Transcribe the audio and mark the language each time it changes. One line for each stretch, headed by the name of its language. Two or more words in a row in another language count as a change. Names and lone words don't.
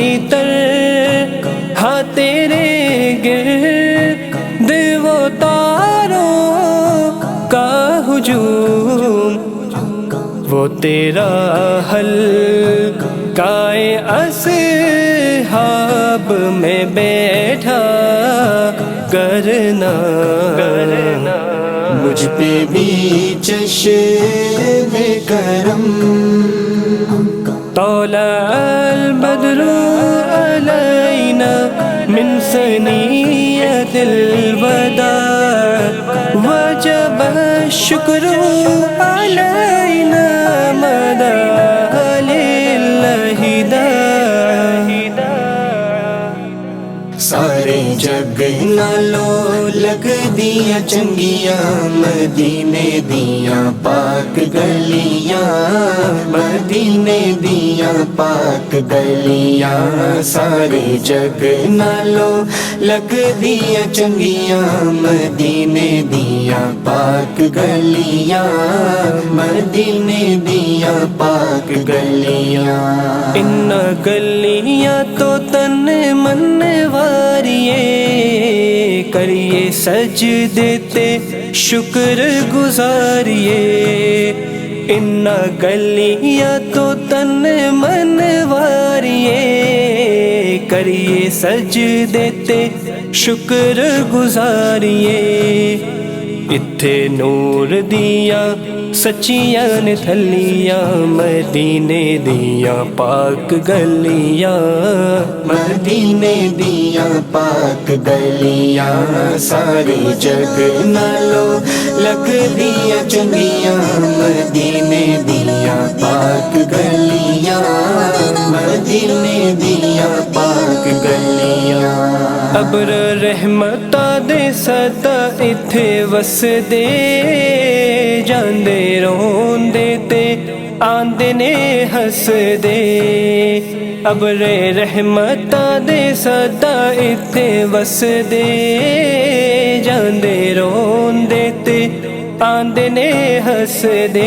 Urdu: طرح تیرے گرد وہ تاروں کا ہجوم، وہ تیرا حلقۂ اصحاب میں بیٹھا کرنا، مجھ پہ بھی چشم کرم،
Arabic: طلع البدر علينا من ثنية الوداع وجب الشكر علينا مدى لله داع۔
Punjabi: سارے جگ نالوں لگ دیا چنگیاں، مدینے دیاں پاک گلیاں، مدینے دیاں پاک گلیاں، سارے جگ نالوں لگ دیا چنگیاں، مدینے دیاں پاک گلیاں، مدینے دیاں پاک گلیاں۔ ان گلیاں تو تن من واریے، کریے سجدے تے شکر گزاریے، ان گلیاں تو تن من واریے، کریے سجدے تے شکر گزاریے، اتھے نور دیاں سچیاں نے تھلیاں، مدینے دیاں پاک گلیاں، مدینے دیاں پاک گلیاں، سارے جگ نالوں لگ دیا چنگیاں، مدینے دیاں دیا پاک گلیاں، مدینے دیا پاک گلیاں۔ ابر رحمتاں دے صدا ایتھے وسدے، جاندے روندے تے آندے نے ہسدے۔ ابر رحمتاں دے صدا ایتھے وسدے، جاندے روندے تے آندے نے ہسدے۔